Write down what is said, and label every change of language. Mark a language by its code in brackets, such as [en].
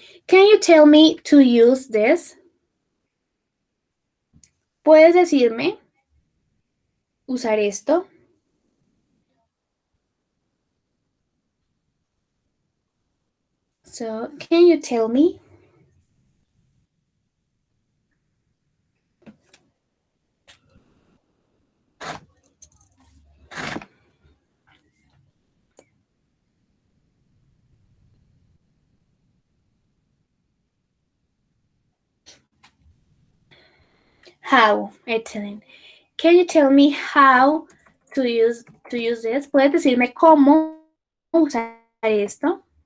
[en] Can you tell me to use this? [es] ¿Puedes decirme usar esto? [en] So, can you tell me? How? Excellent. Can you tell me how to use this? [es] ¿Puedes decirme cómo usar esto?